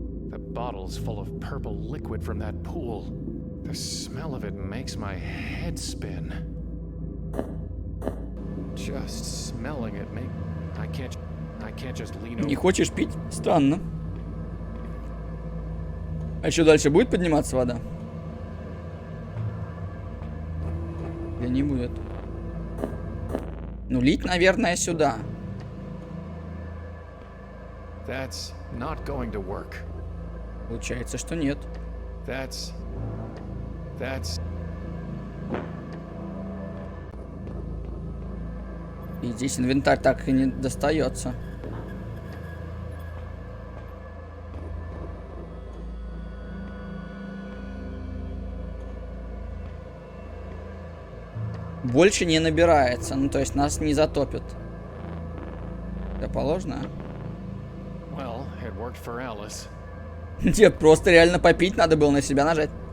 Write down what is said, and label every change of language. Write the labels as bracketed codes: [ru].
[en] The bottle's full of purple liquid from that pool. The smell of it makes my head spin. Just smelling it I can't just lean over. [ru] Не хочешь пить? Странно. А еще дальше будет подниматься вода? Или не будет? Ну, лить, наверное, сюда. [en] That's not going to work. [ru] Получается, что нет. [en] That's... [ru] И здесь инвентарь так и не достается. Больше не набирается. Ну, то есть нас не затопит. Это положено? [en] Well, it worked for Alice. [ru] Нет, просто реально попить надо было, на себя нажать.